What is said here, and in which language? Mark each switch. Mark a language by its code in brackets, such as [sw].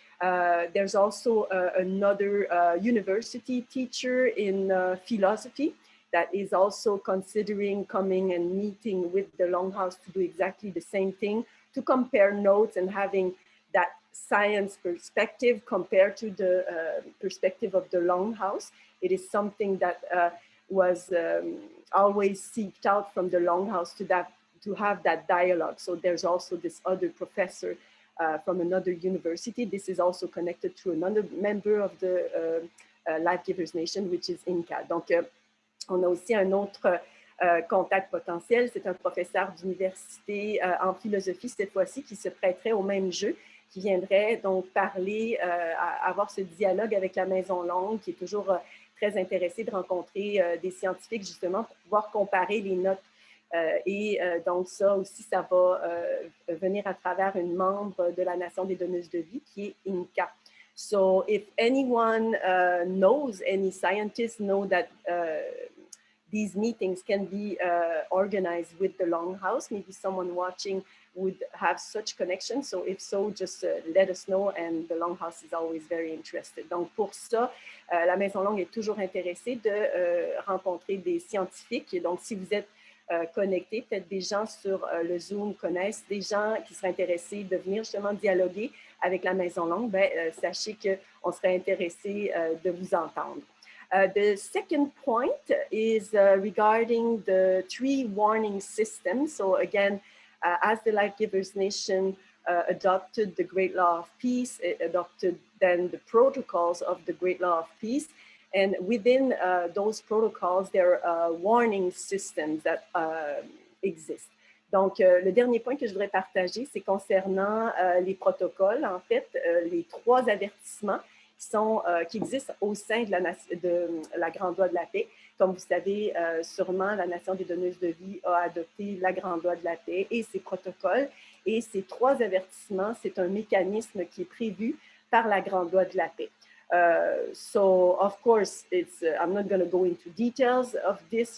[en] There's also another university teacher in philosophy that is also considering coming and meeting with the Longhouse to do exactly the same thing, to compare notes and having that science perspective compared to the perspective of the Longhouse. It is something that was always sought out from the Longhouse to have that dialogue. So there's also this other professor from another university. This is also connected to another member of the Life Givers Nation, which is INCA. [fr] Donc, on a aussi un autre contact potentiel. C'est un professeur d'université en philosophie, cette fois-ci, qui se prêterait au même jeu, qui viendrait donc parler, avoir ce dialogue avec la Maison Longue, qui est toujours très intéressée de rencontrer des scientifiques, justement, pour pouvoir comparer les notes. Donc, ça aussi, ça va venir à travers une membre de la Nation des donneuses de vie, qui est INCA. [en] So, if anyone knows, any scientists know that these meetings can be organized with the Longhouse, maybe someone watching would have such connections. So if so, just let us know, and the Longhouse is always very interested. [fr] Donc pour ça, la Maison Longue est toujours intéressée de rencontrer des scientifiques. Et donc si vous êtes connectés. Peut-être des gens sur le Zoom connaissent des gens qui seraient intéressés de venir justement dialoguer avec la Maison Longue. Sachez qu'on serait intéressé de vous entendre. [en] The second point is regarding the 3 warning systems. So again, as the Life Givers Nation adopted the Great Law of Peace, it adopted then the protocols of the Great Law of Peace. And within those protocols, there are warning systems that exist. [fr] Donc, le dernier point que je voudrais partager, c'est concernant les protocoles, en fait, les 3 avertissements qui existent au sein de la Grande Loi de la Paix. Comme vous savez, sûrement, la Nation des donneuses de vie a adopté la Grande Loi de la Paix et ses protocoles. Et ces 3 avertissements, c'est un mécanisme qui est prévu par la Grande Loi de la Paix. [en] So, of course, I'm not going to go into details of this.